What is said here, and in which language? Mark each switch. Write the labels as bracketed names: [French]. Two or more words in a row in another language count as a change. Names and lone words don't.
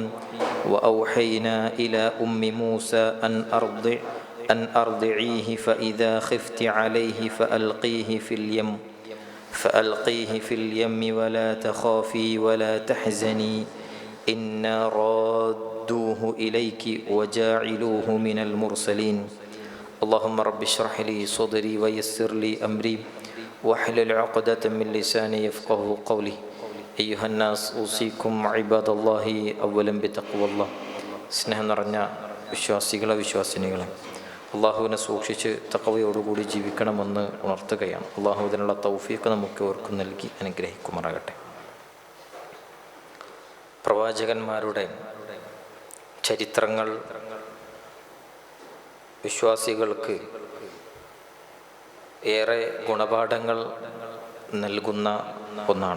[Arabic] وأوحينا إلى أم موسى أن أرضعيه فإذا خفت عليه فألقيه في اليم ولا تخافي ولا تحزني إنا رادوه إليك وجاعلوه من المرسلين. اللهم رب اشرح لي صدري ويسر لي أمري واحلل عقدة من لساني يفقه قولي. أيها الناس أوصيكم عباد الله أولا بتقوى الله. [Malayalam] സ്നേഹം നിറഞ്ഞ വിശ്വാസികളെ വിശ്വാസിനികളെ, അള്ളാഹുവിനെ സൂക്ഷിച്ച് തഖ്വയോടുകൂടി ജീവിക്കണമെന്ന് ഉണർത്തുകയാണ്. അള്ളാഹു ഇതിനുള്ള തൗഫീഖ് നമുക്ക് ഓർക്കും നൽകി അനുഗ്രഹിക്കുമാറാകട്ടെ. പ്രവാചകന്മാരുടെ ചരിത്രങ്ങൾ വിശ്വാസികൾക്ക് ഏറെ ഗുണപാഠങ്ങൾ നൽകുന്ന ഒന്നാണ്.